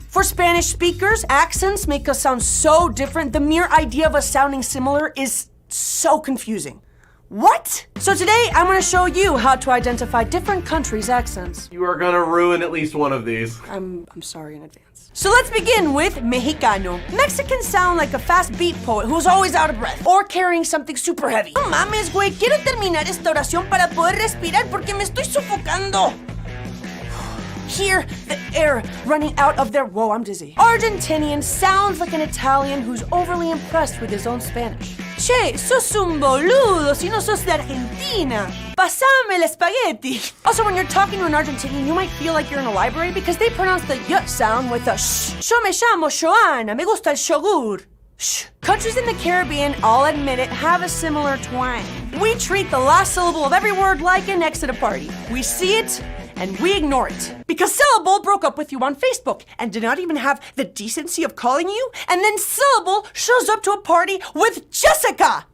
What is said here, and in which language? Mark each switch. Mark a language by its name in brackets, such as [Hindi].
[English] For Spanish speakers, accents make us sound so different, the mere idea of us sounding similar is so confusing. What? So today, I'm gonna show you how to identify different countries' accents. You are gonna ruin at least one of these. I'm sorry in advance. So let's begin with Mexicano. Mexicans sound like a fast beat poet who's always out of breath or carrying something super heavy. [Spanish] No mames, güey, quiero terminar esta oración para poder respirar porque me estoy sofocando. [English] Hear the air running out of their... Whoa, I'm dizzy. Argentinian sounds like an Italian who's overly impressed with his own Spanish. [Spanish] Che, sos un boludo si no sos de Argentina. Pasame el spaghetti. [English] Also, when you're talking to an Argentinian, you might feel like you're in a library because they pronounce the y sound with a sh. [Spanish] Yo me llamo Joana, me gusta el yogur. Shh. [English] Countries in the Caribbean, I'll admit it, have a similar twang. We treat the last syllable of every word like an X at a party. We see it, and we ignore it. Because Syllable broke up with you on Facebook and did not even have the decency of calling you, and then Syllable shows up to a party with Jessica!